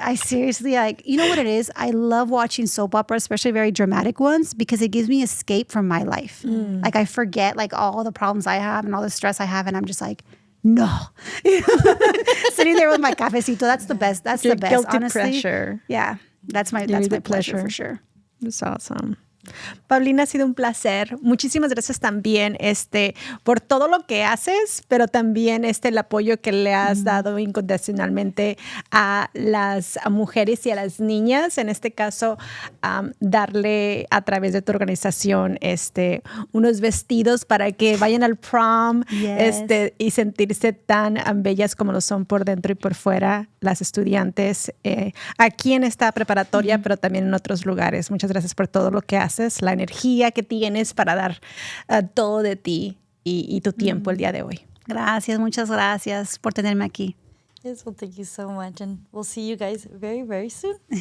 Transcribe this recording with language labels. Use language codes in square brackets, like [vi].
[en] I seriously, like, you know what it is? I love watching soap opera, especially very dramatic ones, because it gives me escape from my life. Like I forget like all the problems I have and all the stress I have, and I'm just like, no. Sitting there with my cafecito, that's the best. That's the best, guilty honestly. pleasure. Yeah, that's my pleasure for sure. That's awesome. [es] Paulina, ha sido un placer. Muchísimas gracias también por todo lo que haces, pero también el apoyo que le has dado incondicionalmente a las mujeres y a las niñas. En este caso, darle a través de tu organización unos vestidos para que vayan al prom y sentirse tan bellas como lo son por dentro y por fuera las estudiantes aquí en esta preparatoria, pero también en otros lugares. Muchas gracias por todo lo que haces, la energía que tienes para dar todo de ti y tu tiempo el día de hoy. Gracias, muchas gracias por tenerme aquí. [en] Yes, well, thank you so much. And we'll see you guys very, very soon.